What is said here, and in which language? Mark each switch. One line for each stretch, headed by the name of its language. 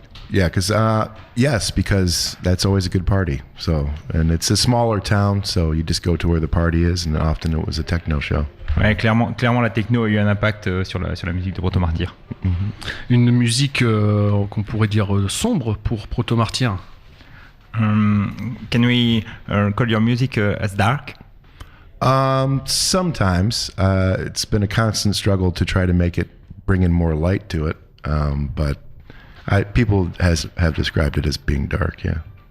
English: Yeah, yes, because that's always a good party. So, and it's a smaller town, so you just go to where the party is, and often it was a techno show.
French: Ouais, clairement, la techno a eu un impact sur la musique de Proto Martyr. Une musique qu'on pourrait dire sombre pour Proto Martyr.
English: Can we call your music as dark? Sometimes. It's been a constant struggle to try to bring in more light to it, but people have described it as being dark, yeah.